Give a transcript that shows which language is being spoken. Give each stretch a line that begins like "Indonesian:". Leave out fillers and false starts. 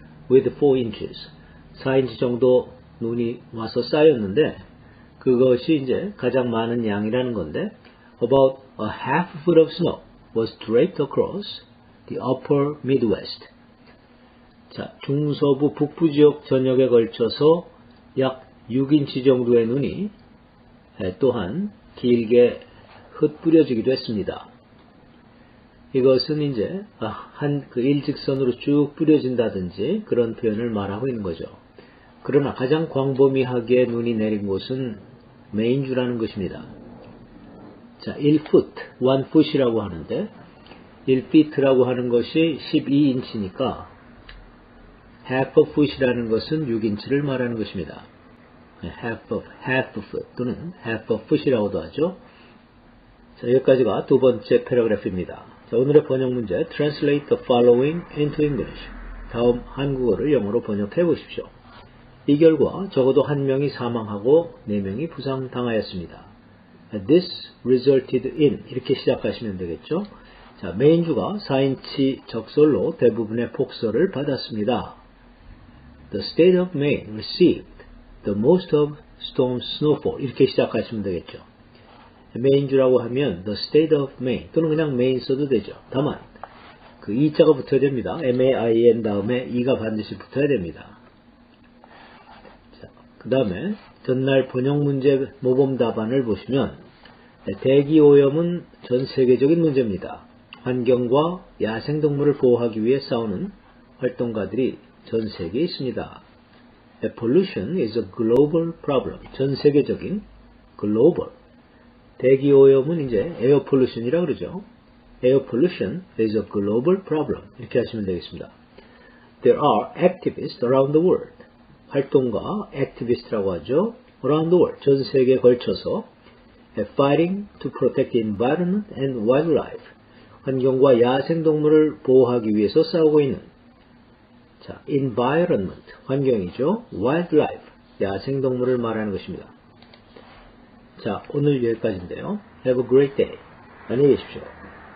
English: with 4 inches,
Korean: 4인치 정도 눈이 와서 쌓였는데 그것이 이제 가장 많은 양이라는 건데,
English: about a half foot of snow was draped across the upper Midwest.
Korean: 자, 중서부 북부 지역 전역에 걸쳐서 약 6인치 정도의 눈이 또한 길게 흩뿌려지기도 했습니다. 이것은 이제 그 일직선으로 쭉 뿌려진다든지 그런 표현을 말하고 있는 거죠. 그러나 가장 광범위하게 눈이 내린 곳은 메인주라는 것입니다. 자, 1foot, 1foot이라고 하는데 1feet라고 하는 것이 12인치니까 half a foot이라는 것은 6인치를 말하는 것입니다. half foot 또는 half a foot이라고도 하죠. 자, 여기까지가 두 번째 패러그래프입니다. 자, 오늘의 번역 문제,
English: Translate the following into English.
Korean: 다음 한국어를 영어로 번역해 보십시오. 이 결과 적어도 한 명이 사망하고 4명이 부상당하였습니다.
English: This resulted in,
Korean: 이렇게 시작하시면 되겠죠. 자, 메인주가 4인치 적설로 대부분의 폭설을 받았습니다.
English: The state of Maine received the most of storm snowfall,
Korean: 이렇게 시작하시면 되겠죠. 메인주라고 하면 the state of Maine 또는 그냥 Maine 써도 되죠. 다만 그 e자가 붙어야 됩니다. M-A-I-N 다음에 e가 반드시 붙어야 됩니다. 그 다음에 전날 번역 문제 모범 답안을 보시면 대기오염은 전 세계적인 문제입니다. 환경과 야생동물을 보호하기 위해 싸우는 활동가들이 전 세계에 있습니다.
English: Pollution is a global problem.
Korean: 전 세계적인 global. 대기오염은 이제 air pollution이라고 그러죠.
English: Air pollution is a global problem.
Korean: 이렇게 하시면 되겠습니다.
English: There are activists around the world. 활동가, activist라고 하죠. around the world,
Korean: 전 세계에 걸쳐서
English: fighting to protect the environment and wildlife,
Korean: 환경과 야생동물을 보호하기 위해서 싸우고 있는 자, environment, 환경이죠. wildlife, 야생동물을 말하는 것입니다. 자, 오늘 여기까지인데요.
English: Have a great day.
Korean: 안녕히 계십시오.